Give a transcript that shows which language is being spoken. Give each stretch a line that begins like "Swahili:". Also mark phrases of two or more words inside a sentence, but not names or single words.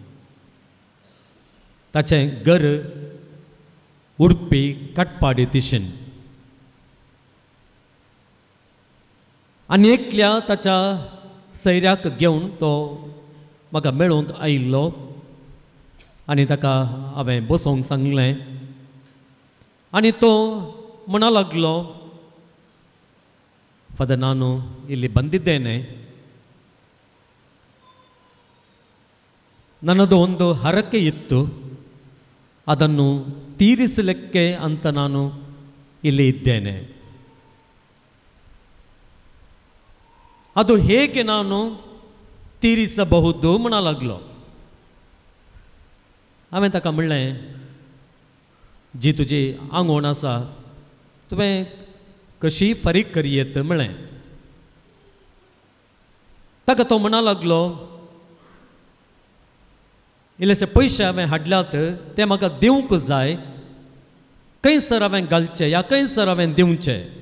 Konkani: ताचें घर उडपी काटपाडी दिशेन आनी एकल्या ताच्या सैऱ्याक घेवन तो म्हाका मेळूंक आयिल्लो आनी ताका हांवें बसोवंक सांगलें आनी तो म्हणा लागलो
Kannada: ಫಾದರ್ ನಾನು ಇಲ್ಲಿ ಬಂದಿದ್ದೇನೆ ನನ್ನದು ಒಂದು ಹರಕೆ ಇತ್ತು, ಅದನ್ನು ತೀರಿಸಲಿಕ್ಕೆ ಅಂತ ನಾನು ಇಲ್ಲಿ ಇದ್ದೇನೆ. ಅದು ಹೇಗೆ ನಾನು ತೀರಿಸಬಹುದು म्हणालागलो.
Konkani: हांवें ताका म्हणलें, जी तुजी आंगवण आसा तुवें कशी फारीक करयेत म्हणलें. ताका तो म्हणा इल्लेशे पयशे हांवें हाडल्यात ते म्हाका दिवंक जाय, खंयसर हांवें घालचे या खंयसर हांवें दिवचे.